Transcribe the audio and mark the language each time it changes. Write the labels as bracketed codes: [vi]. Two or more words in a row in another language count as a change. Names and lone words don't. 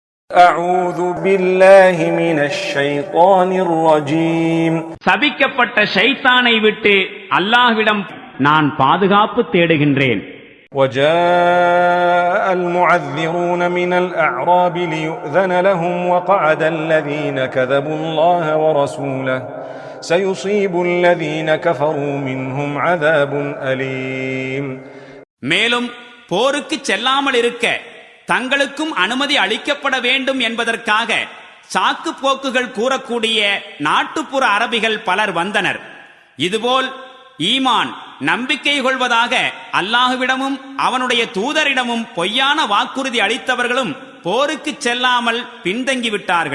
[ar] أعوذ بالله من الشيطان الرجيم [ta] சபிக்கப்பட்ட ஷைத்தானை விட்டு அல்லாஹ்விடம் நான் பாதுகாப்பு தேடுகின்றேன். [ar] وجاء المعذرون من الأعراب ليؤذن لهم وقعد الذين كذبوا الله ورسوله سيصيب الذين كفروا منهم عذاب أليم. [ta] மேலும் போருக்கு செல்லாமல் இருக்க தங்களுக்கும் அனுமதி அளிக்கப்பட வேண்டும் என்பதற்காக சாக்கு போக்குகள் கூறக்கூடிய நாட்டுப்புற அரபிகள் பலர் வந்தனர். இதுபோல் ஈமான் நம்பிக்கை கொள்வதாக அல்லாஹுவிடமும் அவனுடைய தூதரிடமும் பொய்யான வாக்குறுதி அளித்தவர்களும் போருக்கு செல்லாமல் பின்தங்கிவிட்டார்கள்.